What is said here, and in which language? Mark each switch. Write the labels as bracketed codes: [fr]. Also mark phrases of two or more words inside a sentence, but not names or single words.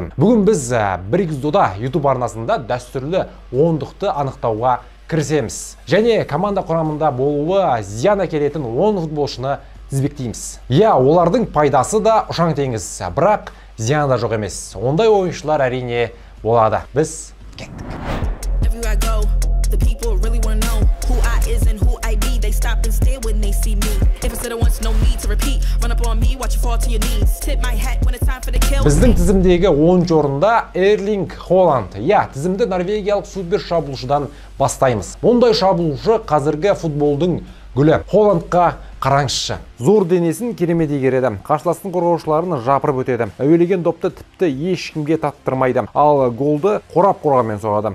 [kk] Бүгін біз бір эпизодда YouTube арнасында дәстүрлі ондықты анықтауға кірісеміз. Және команда құрамында болуы зиян әкелетін 10 футболшыны тізбектейміз. Олардың пайдасы да ұшаң теңіз, бірақ зияны да жоқ емес. Ондай ойыншылар әрине болады. Біз кеттік. [en] Stop and stare when they see me. If it's the once, no need to repeat. Run up on me, watch you fall to your knees. Tip my hat when it's time for the kill. [kk] Біздің тізімдегі 10 орында Эрлинг Холланд. Тізімді норвегиялық супер шабуылшыдан бастаймыз. Мұндай шабуылшы қазіргі футболдың гүлі. Холландқа қараңызшы. Зор денесін керемет игереді. Қарсыластың қорғаушыларын жапырып өтеді. Әуелеген допты тіпті ешкімге таттырмайды. Ал голды қорап-қорғанмен соғады.